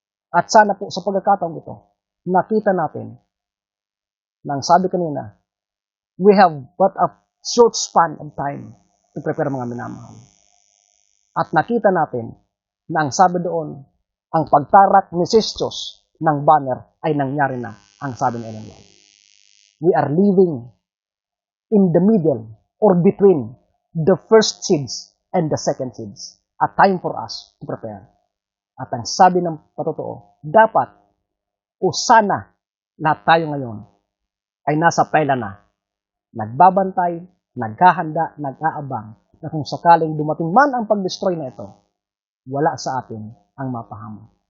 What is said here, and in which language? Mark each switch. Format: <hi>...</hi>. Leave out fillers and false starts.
<tl>At sana po, sa pagkakataong ito, nakita natin, nang sabi kanina,</tl> <en>we have but a short span of time to prepare,</en> <tl>mga minamahal. At nakita natin na ang sabi doon, ang pagtarak ni Sistos ng banner ay nangyari na, ang sabi ni Ellen White.</tl> <en>We are living in the middle or between the first seeds and the second seeds. A time for us to prepare.</en> <tl>At ang sabi ng patotoo, dapat o sana lahat tayo ngayon ay nasa pela na, nagbabantay, naghahanda, nag-aabang, na kung sakaling dumating man ang pag-destroy na ito, wala sa atin ang mapahamak.</tl>